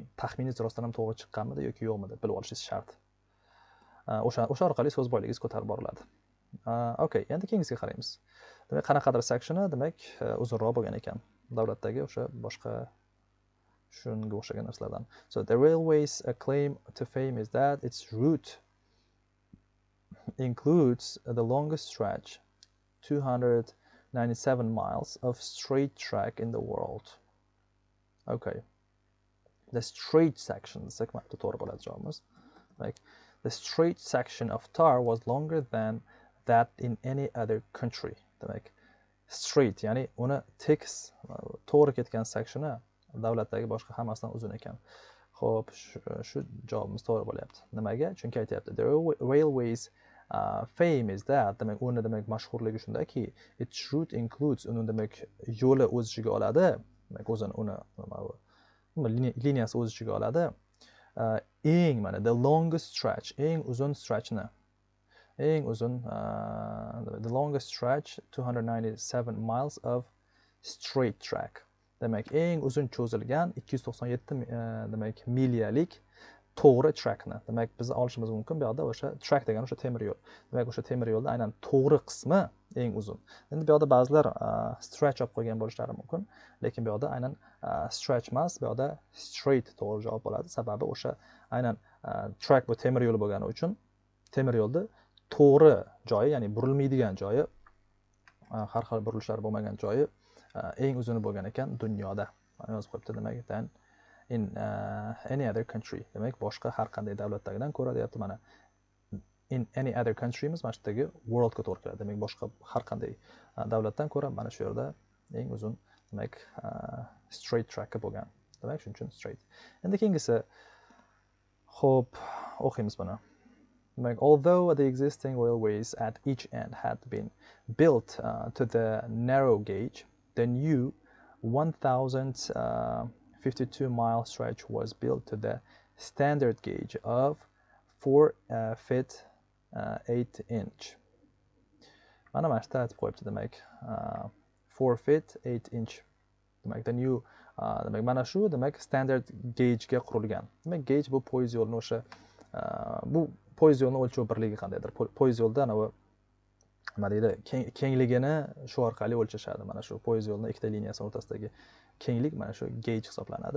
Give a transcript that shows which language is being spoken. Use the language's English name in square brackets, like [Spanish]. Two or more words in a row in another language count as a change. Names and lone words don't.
[Uzbek] Taxminingiz rostdan ham to'g'ri chiqqanmidi yoki yo'qmi deb bilib olishingiz shart. O'sha orqali so'z boyligingiz ko'tarib boriladi. Okay, endi keyingisiga qaraymiz. Demak, qanaqadir sectioni demak uzunroq bo'lgan ekan. Davlatdagi o'sha boshqa shunga o'xshagan narsalardan. [English] So the railway's claim to fame is that its route includes the longest stretch, 297 miles of straight track in the world. Okay. The straight section, like the straight section of tar was longer than that in any other country. [Uzbek] Demak, straight, ya'ni uni tekis to'g'ri ketgan sectioni davlatdagi boshqa hammasidan uzun ekan. Xo'p, shu javobimiz to'g'ri bo'lyapti. Nimaga? Chunki aytyapti [English] the railways fame is that, [Uzbek] demak uni demak mashhurligi shundaki [English] its route includes, [Uzbek] uni demak yo'li o'z ichiga oladi, demak o'zini uni liniyasi o'z ichiga oladi. [English] Mana the longest stretch, [Uzbek] eng uzun stretchni, [English] the longest stretch 297 miles of straight track. [Uzbek] Demak eng uzun cho'zilgan 297 demak milyalik to'g'ri trackni. Demak biz olishimiz mumkin bu yoqda o'sha track degani o'sha temir yo'l. Demak o'sha temir yo'lda aynan to'g'ri qismi eng uzun. Endi bu yoqda ba'zilar stretch olib qo'ygan bo'lishlari mumkin, lekin bu yoqda aynan stretch emas, bu yoqda straight to'g'ri javob bo'ladi. Sababi o'sha aynan track bu temir yo'li bo'lgani uchun temir yo'lda to'g'ri joyi, ya'ni burilmaydigan joyi, har xil burilishlar bo'lmagan joyi eng uzuni bo'lgan ekan dunyoda. Mana yozib qo'yibdi, demak [English] than in any other country. [Uzbek] Demak boshqa har qanday davlatdagidan ko'ra deyapti. Mana [English] in any other country'miz [Uzbek] mana shu yerdagi world ga to'g'ri keladi. Demak boshqa har qanday davlatdan ko'ra mana shu yerda eng uzun demak [English] straight track [Uzbek] bo'lgan. Demak shuning uchun straight. Endi keyingisi xo'p, o'qiymiz buni. Demak, [English] although the existing railways at each end had been built to the narrow gauge, the new 1,052-mile stretch was built to the standard gauge of 4 feet 8 inch. [Uzbek] Mana mana shunday aytib qo'yibdi, demak [English] 4 feet 8 inch. [Uzbek] Demak [English] the new [Uzbek] demak mana shu demak [English] standard gauge [Uzbek] ga qurilgan. Demak gauge bu poyezd yo'lini o'sha bu poyezd yo'lini o'lchov birligi qandaydir. Poyezd yo'lda nima deydi, kengligini shu orqali o'lchashadi. Mana shu poyezd yo'lining ikkita liniyasi o'rtasidagi kenglik mana shu gauge hisoblanadi.